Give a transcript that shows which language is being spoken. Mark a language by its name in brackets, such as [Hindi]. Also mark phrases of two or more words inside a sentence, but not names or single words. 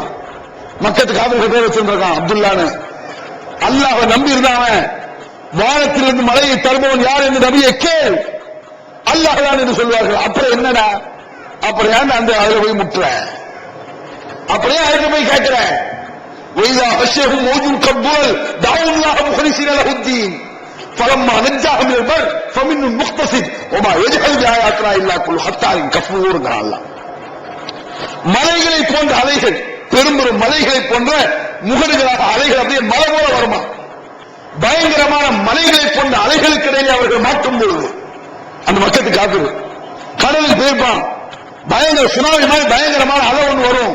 [Tamil] மக்கத்துக்கு காபீர்கள் பேர் வச்சிருக்கான் அப்துல்லான்னு. அல்லாஹ்வை நம்பி இருந்தாவன் வானத்திலிருந்து மழையை தருபவன் யார் என்று நபியை கேள், அல்லாஹ் தான் என்று சொல்வார்கள். அப்புறம் என்னடா, அப்புறம் ஏன் அந்த அதுல போய் முட்டுற, அப்படியே அதுக்கு போய் கேட்கிறேன். [Arabic] وَإِذَا غَشِّيَهُمْ مَوْجٌ كَالظُّلَلِ دَعَوُا اللَّهَ مُخْلِصِينَ لَهُ الدِّينَ فَلَمَّا نَجَّاهُمْ إِلَى الْبَرِّ فَمِنْهُم مُقْتَصِدٌ وَمَا يَجْحَدُ بِآيَاتِنَا إِلَّا كُلُّ خَتَّارٍ كَفُورٍ. [Tamil] மலைகளை போன்ற அலைகள், பெரும்பெரும் மலைகளை போன்ற முகடுகளாக அலைகள் அப்படியே மலை போல வருமா, பயங்கரமான மலைகளை போன்ற அலைகளுக்கு இடையே அவர்கள் மாற்றும் பொழுது அந்த மக்களுக்கு காப்பீடு கடலில் போயிருப்பான், பயங்கர சுனாமி மாதிரி பயங்கரமான அலை ஒன்று வரும்.